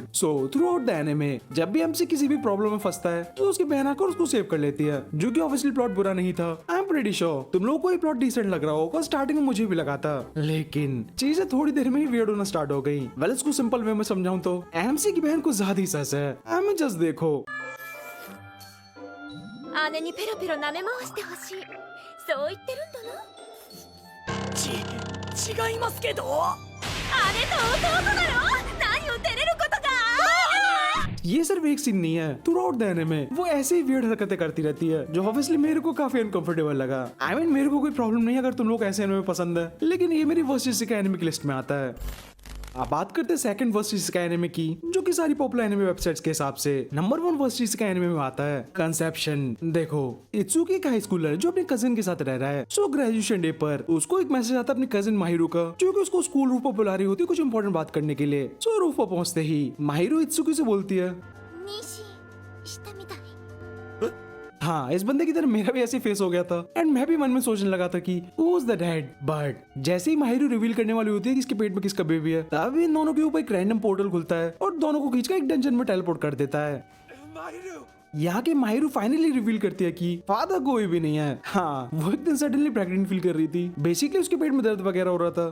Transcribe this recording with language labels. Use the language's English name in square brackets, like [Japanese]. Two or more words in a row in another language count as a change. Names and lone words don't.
[English] So throughout the anime [Hindi] जब भी एमसी किसी भी प्रॉब्लम में फंसता है तो उसकी बहन आकर उसको सेव कर लेती है जो कि ऑब्वियसली प्लॉट बुरा नहीं था। [English] I am pretty sure [Hindi] तुम लोगों को ये [English] plot decent [Hindi] लग रहा होगा, स्टार्टिंग में मुझे भी लगा था लेकिन चीजें थोड़ी देर में ही वियर्ड होना स्टार्ट हो गई। वेल, इसको [English] simple way [Hindi] में समझाऊं तो एमसी की बहन को ज्यादा ही सस है। [English] I mean just [Hindi] देखो [Japanese] 姉にペロペロ舐め回してほしいそう言ってるんだな。違いますけど。姉と弟だろ。何を照れることが。 [Hindi] ये सिर्फ एक सीन नहीं है, [English] throughout the anime [Hindi] वो ऐसे ही वियर्ड हरकतें करती रहती है जो ऑब्वियसली मेरे को काफी अनकंफर्टेबल लगा। [English] I mean [Hindi] मेरे को कोई प्रॉब्लम नहीं है अगर तुम लोग ऐसे एनिमे पसंद है, लेकिन ये मेरी [English] worst isekai anime [Hindi] की लिस्ट में आता है। अब बात करते हैं [English] second worst isekai anime [Hindi] की जो कि सारी [English] popular anime websites [Hindi] के हिसाब से [English] number 1 worst isekai anime [Hindi] में आता है कंसेप्शन। देखो, इत्सुकी एक [English] high schooler [Hindi] जो अपने कजिन के साथ रह रहा है। सो [English] graduation day [Hindi] पर उसको एक मैसेज आता है अपनी कजिन माहिरू का जो कि उसको [English] school roof [Hindi] पर बुला रही होती है कुछ इंपॉर्टेंट बात करने के लिए। सो रूफ पर पहुंचते ही माहिरू इत्सुकी से बोलती है [Japanese] 妊娠したみたい。 [Hindi] हाँ, इस बंदे की तरह मेरा भी ऐसे फेस हो गया था एंड मैं भी मन में सोचने लगा था कि [English] who's the dad? [Hindi] बट जैसे ही माहिरू रिवील करने वाली होती है कि इसके पेट में किसका बेबी है तब इन दोनों के ऊपर एक [English] random portal [Hindi] खुलता है और दोनों को खींचकर एक डंजन में टेलीपोर्ट कर देता है। यहाँ के माहिरू फाइनली रिवील करती है कि फादर कोई भी नहीं है। हाँ, वो एक दिन [English] suddenly pregnant feel [Hindi] कर रही थी। बेसिकली उसके पेट में दर्द वगैरह हो रहा था।